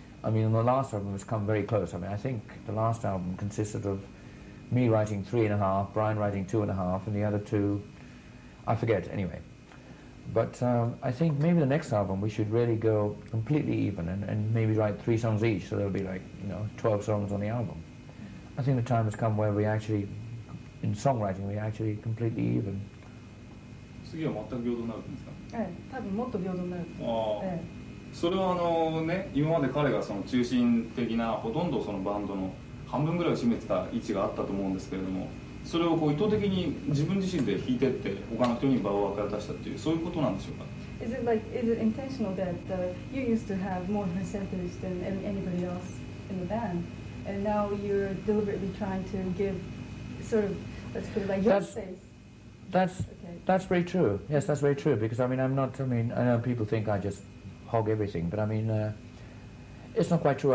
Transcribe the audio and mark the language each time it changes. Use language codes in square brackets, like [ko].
[en] I mean, the last album has come very close. I mean, I think the last album consisted of me writing 3.5, Brian writing 2.5, and the other two, I forget, anyway. But I think maybe the next album we should really go completely even and maybe write 3 songs each, so there'll be like, 12 songs on the album. I think the time has come where we actually, in songwriting, we actually completely even. [ja] 次は全く平等になるんですか？多分もっと平等になる。それはね、今まで彼がその中心的なほとんどそのバンドの半分ぐらいを占めてた位置があったと思うんですけれども、それをこう意図的に自分自身で弾いてって他の人に場を渡したっていうそういうことなんでしょうか。 [en] Is it intentional that you used to have more percentage than anybody else in the band, and now you're deliberately trying to give sort of, let's put it like, your space? That's very true. Yes, that's very true. Because I mean, I know people think I just hog everything, but I mean, it's not quite true.